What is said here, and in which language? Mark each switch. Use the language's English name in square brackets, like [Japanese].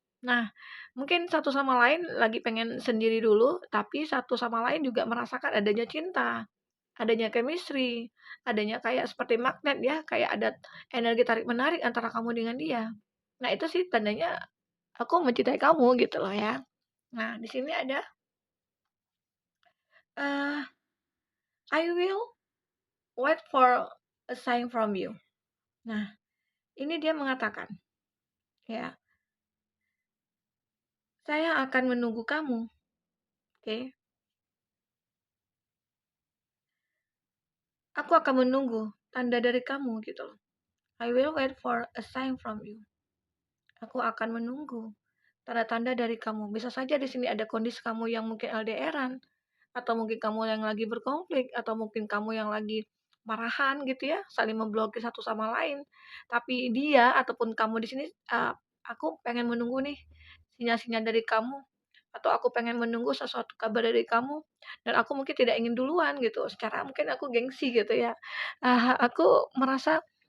[Indonesian] Nah, mungkin satu sama lain lagi pengen sendiri dulu, tapi satu sama lain juga merasakan adanya cinta. Adanya chemistry, adanya kayak seperti magnet ya, kayak ada energi tarik-menarik antara kamu dengan dia. Nah, itu sih tandanya aku mencintai kamu gitu loh ya. Nah, di sini ada [English] uh, I will wait for a sign from you. [Indonesian] Nah, ini dia mengatakan, ya, saya akan menunggu kamu, oke? Okay? Aku akan menunggu tanda dari kamu gitu loh. [English] I will wait for a sign from you. [Indonesian] Aku akan menunggu tanda-tanda dari kamu. Bisa saja di sini ada kondisi kamu yang mungkin LDR-an, atau mungkin kamu yang lagi berkonflik, atau mungkin kamu yang lagi marahan gitu ya, saling memblokir satu sama lain. Tapi dia ataupun kamu di sini, aku pengen menunggu nih sinyal-sinyal dari kamu, atau aku pengen menunggu sesuatu kabar dari kamu, dan aku mungkin tidak ingin duluan gitu, secara mungkin aku gengsi gitu ya. Aku merasa